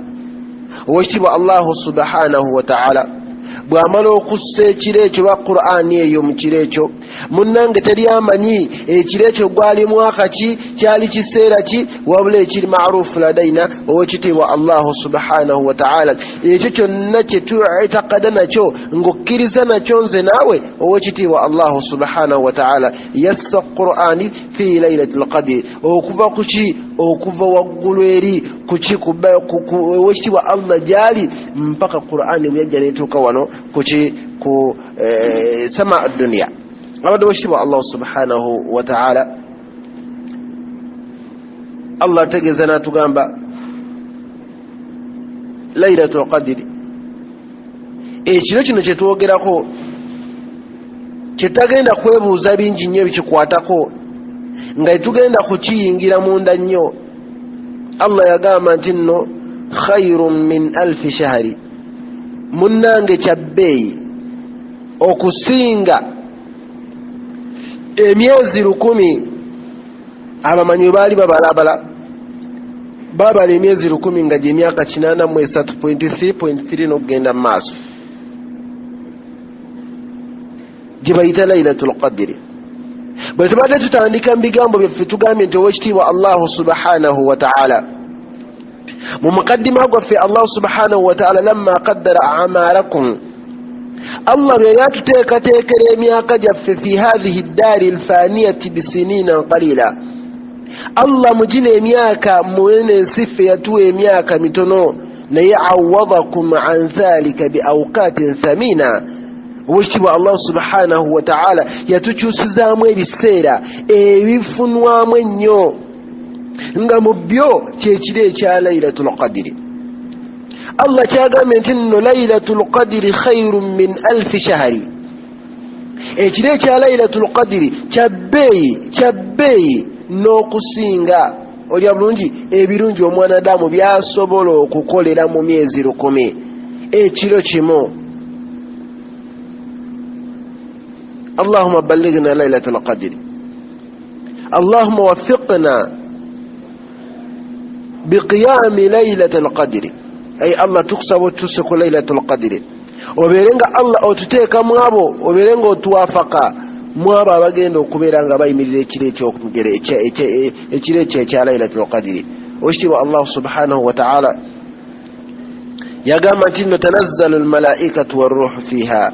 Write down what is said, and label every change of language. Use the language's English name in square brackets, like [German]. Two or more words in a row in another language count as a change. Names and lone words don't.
[Ganda] Owekitiibwa [Arabic] الله سبحانه وتعالى [Ganda] bw'amala okussa ekiro ekyo ba Qur'ani eyo mu kiro ekyo, munnange teri amanyi ekiro ekyo gwali mwaka ki, kyali kiseera ki, wabula ekiri maarufu ladaina owekitiibwa [Arabic] الله سبحانه وتعالى. [Ganda] Ekyo kyonna kye tuitakada nakyo ng'okkiriza nakyo nze naawe owekitiibwa [Arabic] الله سبحانه وتعالى [Ganda] yassa Qur'ani [Arabic] في ليلة القدر. [Ganda] Okuva ku ki? Okuva waggulu eri ku ki? Owekitiibwa Allah gyali mpaka Qur'ani bwe yajja neetuuka wano kuki ku [Arabic] السماء الدنيا. [Ganda] Abadde wekitiibwa [Arabic] الله سبحانه وتعالى [Ganda] Allah ategeeza n'atugamba [Arabic] ليلة القدر. [Ganda] Ekiro kino kye twogerako kyetagenda kwebuuza bingi nnyo bikikwatako nga tugenda kukiyingira munda nnyo. Allah yagamba nti nno [Arabic] خير من ألف شهر, [Ganda] munnange kyabbeeyi okusinga emyezi 1,000. Abamanyi baali babalabala babala emyezi 1,000 nga gye myaka 83.3 n'okugenda mu maaso, gye bayita [Arabic] ليلة القدر. [Ganda] Bwe tubadde tutandika mu bigambo byaffe tugambye nti owekitiibwa [Arabic] الله سبحانه وتعالى [Ganda] mu mukaddima gwaffe [Arabic] الله سبحانه وتعالى لما قدر أعمالكم, [Ganda] Allah bwe yatuteekateekera emyaka gyaffe [Arabic] في هذه الدار الفانية بسنين قليلة. [Ganda] Allah mugina emyaka muwene ensiffe yatuwa emyaka mitono naye [Arabic] عوضكم عن ذلك بأوقات ثمينة. [Ganda] Owekitiibwa [Arabic] الله سبحانه وتعالى [Ganda] yatukyusizaamu ebiseera ebifunwamu ennyo nga mu byo kyekiro ekya [Arabic] ليلة القدر. [Ganda] Allah kyagambye nti nno [Arabic] ليلة القدر خير من ألف شهر. [Ganda] Ekiro ekya [Arabic] ليلة القدر [Ganda] kyabbeeyi n'okusinga olya bulungi ebirungi omwanadamu byasobola okukolera mu myezi 1,000 ekiro kimu. [Arabic] اللهم بلغنا ليلة القدر, اللهم وفقنا بقيام ليلة القدر. [Ganda] Ay Allah tukusaba tusiku [Arabic] ليلة القدر, [Ganda] obeerenga Allah otuteeka mu abo, obeerenga otuwafaka mu abo abagenda okubeera nga bayimirira ekiro ekyokugere ekiro ekya [Arabic] ليلة القدر. [Ganda] Owekitiibwa [Arabic] الله سبحانه وتعالى [Ganda] yagamba nti nno [Arabic] تنزل الملائكة والروح فيها.